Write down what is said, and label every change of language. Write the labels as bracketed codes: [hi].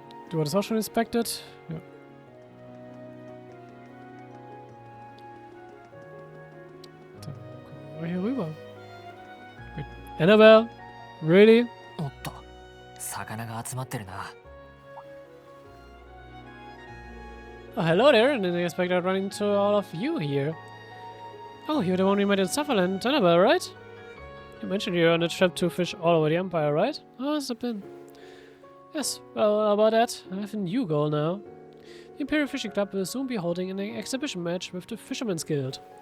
[de] Du hattest auch schon inspected? Ja. Dann gucken wir hier rüber. [en] Wait, Annabelle? Really? [ja] おっと、魚が集まってるな。 [en] Oh, hello there, and didn't expect I'd run into all of you here. Oh, you're the one we met in Sutherland, Annabelle, right? You mentioned you're on a trip to fish all over the Empire, right? How has it been? Yes, well, how about that? I have a new goal now. The Imperial Fishing Club will soon be holding an exhibition match with the Fisherman's Guild.